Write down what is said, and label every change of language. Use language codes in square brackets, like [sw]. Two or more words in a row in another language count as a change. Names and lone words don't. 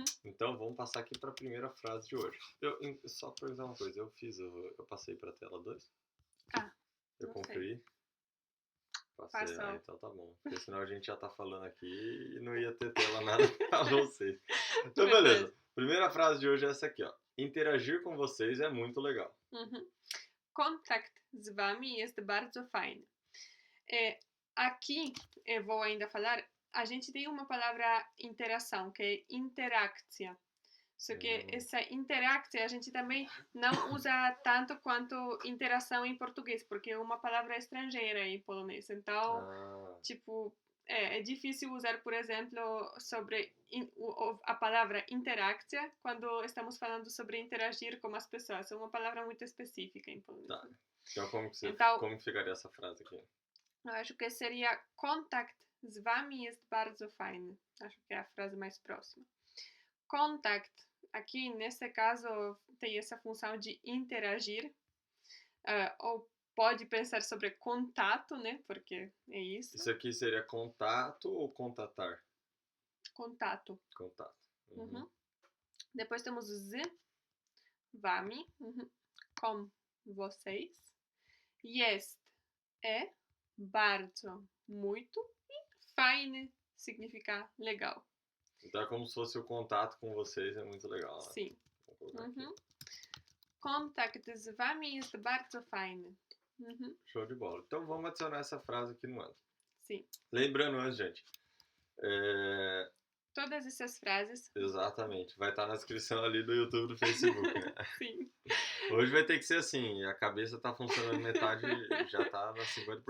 [pt] Então, vamos passar aqui para a primeira frase de hoje. Só para perguntar uma coisa, eu passei para a tela 2? Ah, Eu não sei. conferi. Passei, Passou. então tá bom. Porque senão a gente já tá falando aqui e não ia ter tela nada pra vocês. Então, beleza. Primeira frase de hoje é essa aqui, ó. Interagir com vocês é muito legal. Uhum. [pl] Kontakt z wami jest bardzo fajny. [pt] Aqui, eu vou ainda falar, a gente tem uma palavra interação, que é interakcja. Só que essa interakcja a gente também não usa tanto quanto interação em português, porque é uma palavra estrangeira em polonês. Então, tipo, é difícil usar, por exemplo, sobre a palavra interakcja quando estamos falando sobre interagir com as pessoas. É uma palavra muito específica em polonês. Tá. Então, como ficaria essa frase aqui? Eu acho que seria [pl] kontakt z wami jest bardzo fajny. [pt] Acho que é a frase mais próxima. Contact, aqui nesse caso, tem essa função de interagir, ou pode pensar sobre contato, né? Porque é isso. Isso aqui seria contato ou contatar? Contato. Contato. Uhum. Depois temos [pl] z, wami, [pt] com vocês. Jest é bardzo, muito. E fajny significa legal. Então é como se fosse o contato com vocês, é muito legal, né? Sim. Vou colocar aqui. Uhum. [pl] Kontakt z wami jest bardzo fajny. [pt] Uhum. Show de bola. Então vamos adicionar essa frase aqui no ano. Sim. Lembrando antes, gente. Todas essas frases. Exatamente. Vai estar na descrição ali do YouTube e do Facebook, né? Sim. Hoje vai ter que ser assim. A cabeça tá funcionando metade, já tá na 50%.